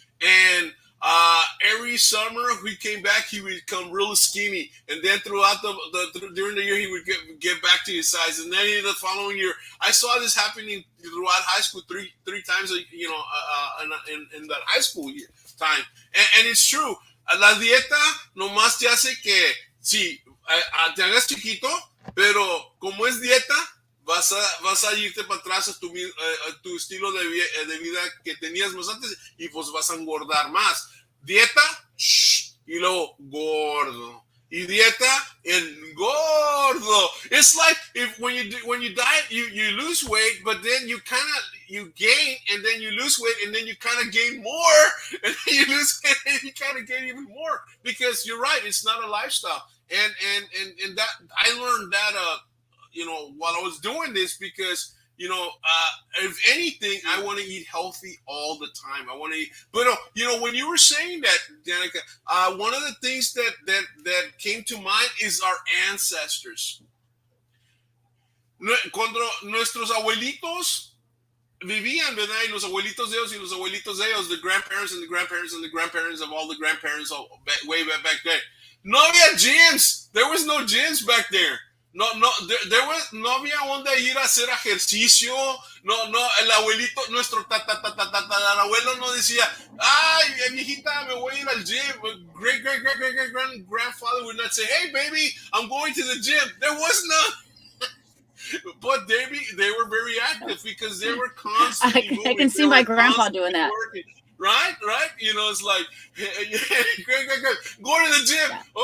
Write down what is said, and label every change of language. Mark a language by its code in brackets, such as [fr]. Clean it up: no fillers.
[en] And every summer he came back, he would become real skinny. And then throughout during the year, he would get back to his size. And then in the following year, I saw this happening throughout high school three times, you know, in that high school year time. And it's true. [es] La dieta nomás te hace que, sí, te hagas chiquito, pero como es dieta, vas a irte para atrás a tu estilo de vida que tenías más antes y pues vas a engordar más. Dieta, y luego gordo. Y dieta, engordo. [en] It's like when you diet, you lose weight, but then you gain, and then you lose weight, and then you kind of gain more, and then you lose weight, and you kind of gain even more, because you're right, it's not a lifestyle. And that I learned that you know, while I was doing this, because you know, if anything, I want to eat healthy all the time. I want to eat, but you know, when you were saying that, Danica, one of the things that came to mind is our ancestors. [es] Cuando nuestros abuelitos vivían, ¿verdad? Y los abuelitos de ellos [en] y los abuelitos de ellos, the grandparents and the grandparents and the grandparents of all the grandparents way back then. [es] No había gyms. [en] There was no gyms back there. [es] No había donde ir a hacer ejercicio. No, el abuelito, nuestro abuelo no decía, ay, viejita, me voy a ir al gym. [en] Great grandfather would not say, hey, baby, I'm going to the gym. There was none. But they were very active because they were constantly moving. I can see my grandpa doing that. Working. Right? You know, it's like, great. Go to the gym. Yeah.